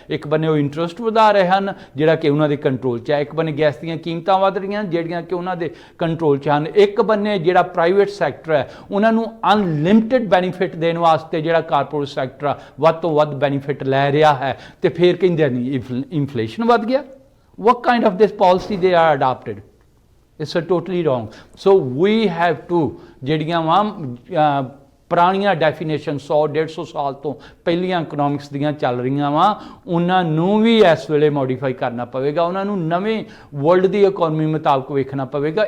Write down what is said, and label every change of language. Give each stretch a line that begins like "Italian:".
Punjabi: ਇੱਕ ਬੰਨੇ ਉਹ ਇੰਟਰਸਟ ਵਧਾ ਰਹੇ ਹਨ ਜਿਹੜਾ ਕਿ ਉਹਨਾਂ ਦੇ ਕੰਟਰੋਲ 'ਚ ਹੈ, ਇੱਕ ਬੰਨੇ ਗੈਸ ਦੀਆਂ ਕੀਮਤਾਂ ਵੱਧ ਰਹੀਆਂ ਜਿਹੜੀਆਂ ਕਿ ਉਹਨਾਂ ਦੇ ਕੰਟਰੋਲ 'ਚ ਹਨ, ਇੱਕ ਬੰਨੇ ਜਿਹੜਾ ਪ੍ਰਾਈਵੇਟ ਸੈਕਟਰ ਹੈ ਉਹਨਾਂ ਨੂੰ ਅਨਲਿਮਿਟਿਡ ਬੈਨੀਫਿਟ ਦੇਣ ਵਾਸਤੇ ਜਿਹੜਾ ਕਾਰਪੋਰੇਟ ਸੈਕਟਰ ਆ ਵੱਧ ਤੋਂ ਵੱਧ ਬੈਨੀਫਿਟ ਲੈ ਰਿਹਾ ਹੈ, ਤੇ ਫਿਰ ਕਹਿੰਦੇ ਨਹੀਂ ਇਨਫਲੇਸ਼ਨ ਵੱਧ ਗਿਆ।
English: what kind of this policy they are adopted? It's a totally wrong. So we have to
Punjabi: ਜਿਹੜੀਆਂ ਵਾ ਪੁਰਾਣੀਆਂ ਡੈਫੀਨੇਸ਼ਨ 100-150 ਸਾਲ ਤੋਂ ਪਹਿਲੀਆਂ ਇਕਨੋਮਿਕਸ ਦੀਆਂ ਚੱਲ ਰਹੀਆਂ ਵਾ ਉਹਨਾਂ ਨੂੰ ਵੀ ਇਸ ਵੇਲੇ ਮੋਡੀਫਾਈ ਕਰਨਾ ਪਵੇਗਾ, ਉਹਨਾਂ ਨੂੰ ਨਵੇਂ ਵਰਲਡ ਦੀ ਇਕਨੋਮੀ ਮੁਤਾਬਕ ਵੇਖਣਾ ਪਵੇਗਾ।